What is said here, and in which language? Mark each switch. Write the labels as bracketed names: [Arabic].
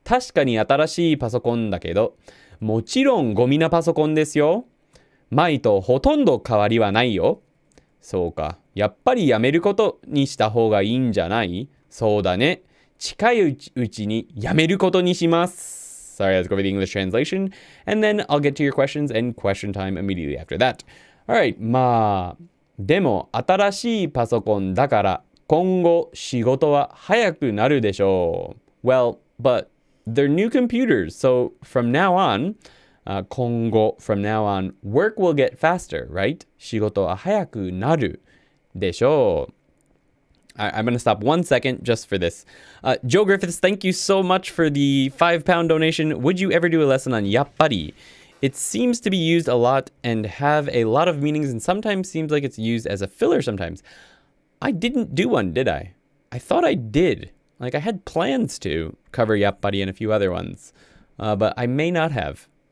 [Japanese] 確かに新しいパソコンだけど、もちろんゴミなパソコンですよ。前とほとんど変わりはないよ。そうか。やっぱりやめることにした方がいいんじゃない？そうだね。近いうちにやめることにします。 [English] Sorry, let's go over the English translation. And then I'll get to your questions and question time immediately after that. [Japanese] Alright, まあ、でも新しいパソコンだから今後仕事は早くなるでしょう。 [English] Well, but they're new computers, so from now on, 今後 from now on, work will get faster, right? [Japanese] 仕事は早くなるでしょう。 [English] I'm going to stop 1 second just for this. Joe Griffiths, thank you so much for the £5 donation. Would you ever do a lesson on yappari? It seems to be used a lot and have a lot of meanings and sometimes seems like it's used as a filler sometimes. I didn't do one, did I? I thought I did. Like I had plans to cover yappari and a few other ones, but I may not have.